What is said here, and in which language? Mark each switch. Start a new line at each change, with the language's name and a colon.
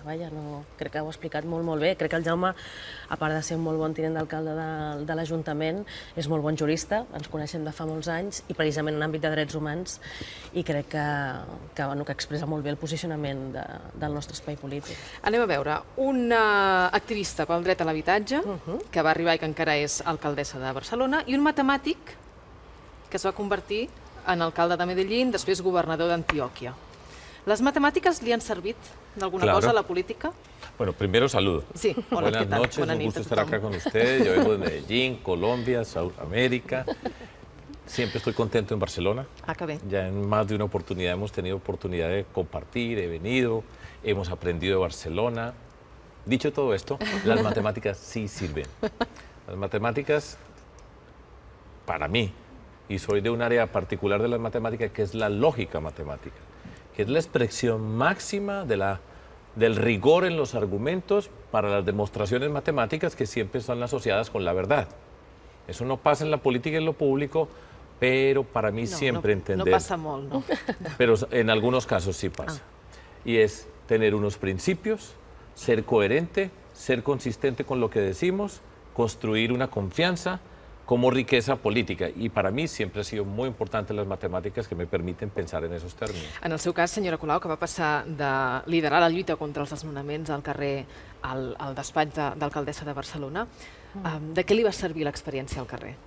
Catalan: Vaja, no, crec que ho ha explicat molt, molt bé. Crec que el Jaume, a part de ser un molt bon tinent d'alcalde de l'Ajuntament, és molt bon jurista, ens coneixem de fa molts anys, i precisament en l'àmbit de drets humans, i crec que expressa molt bé el posicionament del nostre espai polític. Anem a veure, una activista pel dret a l'habitatge, que va arribar i que encara és alcaldessa de Barcelona, i un matemàtic que es va convertir en alcalde de Medellín, després governador d'Antioquia.
Spanish: ¿Las matemáticas le han servido de alguna cosa a la política? Bueno, primero saludo. Sí, hola, Buenas noches, un gusto estar acá con ustedes. Yo vengo de Medellín, Colombia, Sudamérica. Siempre estoy contento en Barcelona. Ah, qué bien. Ya en más de una oportunidad hemos tenido oportunidad de compartir, he venido, hemos aprendido de Barcelona. Dicho todo esto, las matemáticas sí sirven. Las matemáticas, para mí, y soy de un área particular de las matemáticas que es la lógica matemática, que es la expresión máxima del rigor en los argumentos para las demostraciones matemáticas que siempre están asociadas con la verdad. Eso no pasa en la política y en lo público, pero para mí siempre entender...
Catalan: No pasa molt, no?
Spanish: Pero en algunos casos sí pasa. Y es tener unos principios, ser coherente, ser consistente con lo que decimos, construir una confianza como riqueza política. Y para mí siempre ha sido muy importante las matemáticas que me permiten pensar en esos términos.
Catalan: En el seu cas, senyora Colau, que va passar de liderar la lluita contra els desnonaments al carrer al despatx d'alcaldessa de Barcelona, de què li va servir l'experiència al carrer?